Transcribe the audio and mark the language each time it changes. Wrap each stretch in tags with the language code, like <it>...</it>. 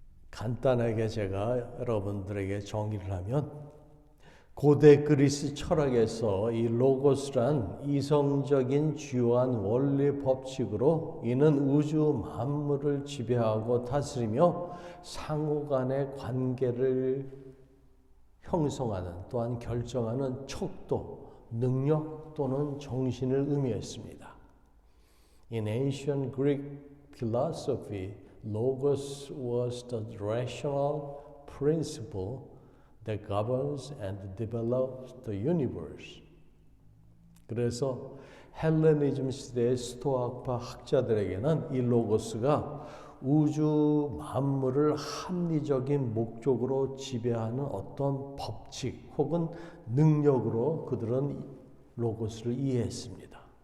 <ko>간단하게 제가 여러분들에게 정의를 하면 고대 그리스 철학에서 이 로고스란 이성적인 주요한 원리 법칙으로 이는 우주 만물을 지배하고 다스리며 상호 간의 관계를 형성하는 또한 결정하는 척도, 능력 또는 정신을 의미했습니다.</ko> <en>In ancient Greek philosophy, Logos was the rational principle that governs and develops the universe.</en> <ko>그래서 헬레니즘 시대의 스토아파 학자들에게는 이 로고스가 우주 만물을 합리적인 목적으로 지배하는 어떤 법칙 혹은 능력으로 그들은 로고스를 이해했습니다.</ko>